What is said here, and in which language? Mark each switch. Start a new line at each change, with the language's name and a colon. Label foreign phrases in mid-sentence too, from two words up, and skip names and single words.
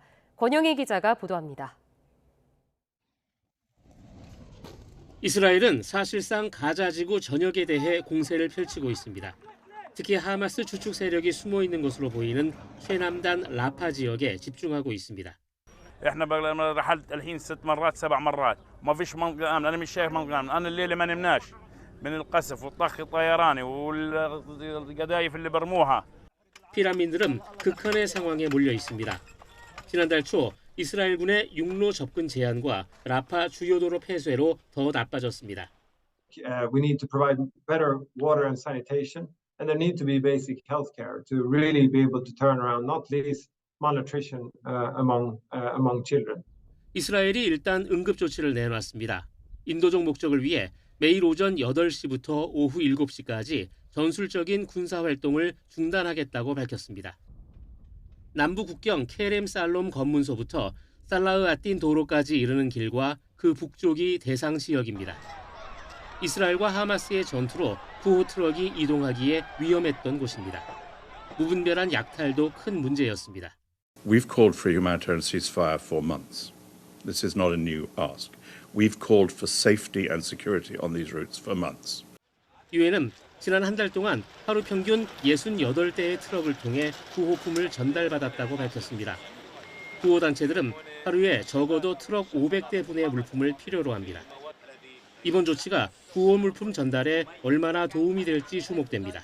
Korean: 권영희 기자가 보도합니다. 이스라엘은 사실상 가자지구 전역에 대해 공세를 펼치고 있습니다. 특히 하마스 주축 세력이 숨어 있는 것으로 보이는 최남단 라파 지역에 집중하고 있습니다.
Arabic: احنا رحلت الحين 6 مرات 7 مرات ما فيش منطقه امن انا مش شايف منطقه امن انا الليله ما نمناش من القصف والطخ الطيراني والقذايف اللي برموها.
Korean: 피난민들은 극한의 상황에 몰려 있습니다. 지난달 초 이스라엘군의 육로 접근 제한과 라파 주요 도로 폐쇄로 더 나빠졌습니다.
English: We need to provide better water and sanitation, and there need to be basic health care to really be able to turn around, not least malnutrition among children.
Korean: 이스라엘이 일단 응급 조치를 내놨습니다. 인도적 목적을 위해 매일 오전 8시부터 오후 7시까지 전술적인 군사 활동을 중단하겠다고 밝혔습니다. 남부 국경 케렘 살롬 검문소부터 살라흐 아틴 도로까지 이르는 길과 그 북쪽이 대상 지역입니다. 이스라엘과 하마스의 전투로 구호 트럭이 이동하기에 위험했던 곳입니다. 무분별한 약탈도 큰 문제였습니다.
English: We've called for a humanitarian ceasefire for months. This is not a new ask. We've called for safety and security on these routes for months.
Korean: 유엔은 지난 한 달 동안 하루 평균 68대의 트럭을 통해 구호품을 전달받았다고 밝혔습니다. 구호단체들은 하루에 적어도 트럭 500대 분의 물품을 필요로 합니다. 이번 조치가 구호 물품 전달에 얼마나 도움이 될지 주목됩니다.